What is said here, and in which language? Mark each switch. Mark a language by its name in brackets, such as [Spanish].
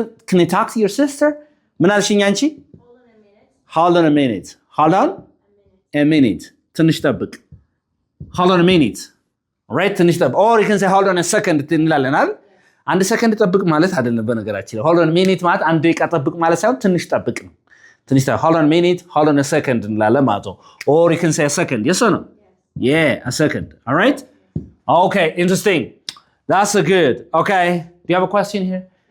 [English] can you talk to your sister? [Amharic] ምን አልሽኝ አንቺ? [English] hold on a minute. [Amharic] ትንሽ ጠብቅ [English] hold on a minute. all right, ትንሽ ጠብቅ or you can say hold on a second [Amharic] እንላለን አይደል? አንድ ሰከንድ ጠብቅ ማለት አይደለም በነገራችን ላይ [English] hold on a minute [Amharic] ማለት አንድ ደቂቃ ጠብቅ ማለት ሳይሆን ትንሽ ጠብቅ ነው። ትንሽ ጠብቅ [English] hold on a minute, hold on a second [Amharic] እንላለን ማለት ነው። [English] or you can say a second. yes or no? yeah, a second. all right, okay, interesting. that's a good. okay, do you have a question here?